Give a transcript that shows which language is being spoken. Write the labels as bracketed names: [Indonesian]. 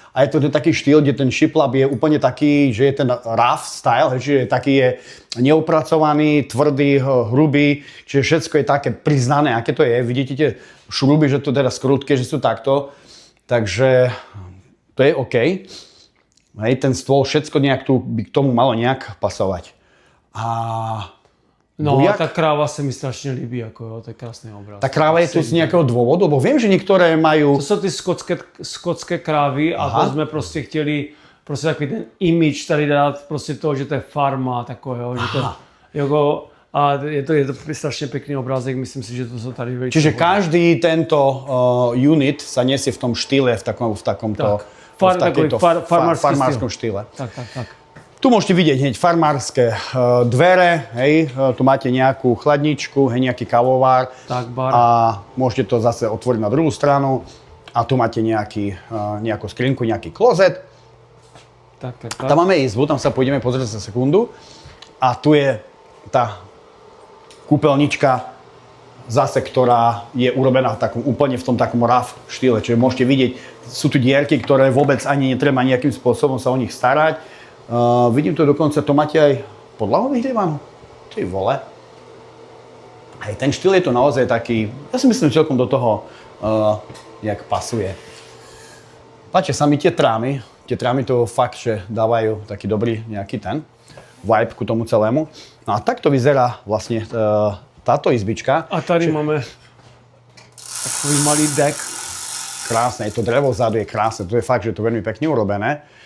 [Slovak] A je to taký štýl, kde ten shiplap je úplne taký, že je ten rough style, že je taký je neopracovaný, tvrdý, hrubý, čiže všetko je také priznané, aké to je. Vidíte tie šruby, že to teda skrutké, že sú takto. Takže to je OK. Hej, ten stôl, všetko nejak tu by k tomu malo nejak pasovať. A No bujak? [Czech] a ta kráva se mi strašně líbí, jako jo, to je krásný obraz. Ta kráva je tu z nějakého důvodu, bo vím, že některé mají... To jsou ty skotské krávy a to jsme prostě chtěli prostě takový ten image tady dát prostě toho, že to je farma, takový, jo, že to jako, a je to strašně pekný obrázek, myslím si, že to jsou tady velice. [Slovak] Čiže každý tento unit sa nesie v tom štýle, v takomto farmárskom štýle. Tak. Tu môžete vidieť hneď farmárske dvere, hej, tu máte nejakú chladničku, hej, nejaký kávovár. Tak, bar. A môžete to zase otvoriť na druhú stranu. A tu máte nejakú skrinku, nejaký klozet. Tak. Tam máme izbu, tam sa pôjdeme pozrieť za sekundu. A tu je tá kúpeľnička zase, ktorá je urobená úplne v tom takom rough štýle. Čiže môžete vidieť, sú tu dierky, ktoré vôbec ani netreba nejakým spôsobom sa o nich starať. Vidím tu dokonca, to máte aj podlahu vyhrievanú. Ty vole. Aj ten štýl je to naozaj taký, ja si myslím, celkom do toho jak pasuje. Páči sa mi tie trámy to fakt, že dávajú taký dobrý nejaký ten vibe ku tomu celému. No a takto vyzerá vlastne táto izbička. [Czech] A tady máme takový malý deck. [Slovak] Krásne, to drevo vzadu je krásne, to je fakt, že to je veľmi pekne urobené.